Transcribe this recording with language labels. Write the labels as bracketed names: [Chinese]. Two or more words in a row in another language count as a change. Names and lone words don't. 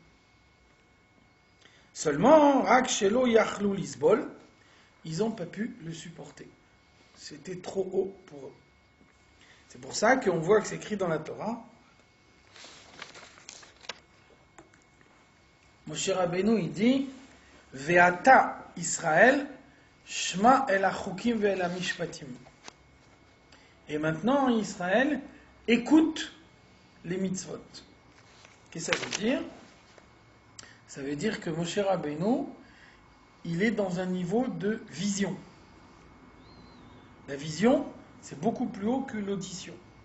[French] Seulement, [Hebrew] רק שלא יכלו לסבול, [French] ils n'ont pas pu le supporter. C'était trop haut pour eux. C'est pour ça qu'on voit que c'est écrit dans la Torah. Moshe Rabbeinu, il dit [Hebrew] ועתה ישראל, שמע אל החוקים ואל המשפטים. [French] Et maintenant, Israël, écoute les mitzvot. Qu'est-ce que ça veut dire? Ça veut dire que Moshe Rabbeinu, il est dans un niveau de vision. La vision, c'est beaucoup plus haut que l'audition.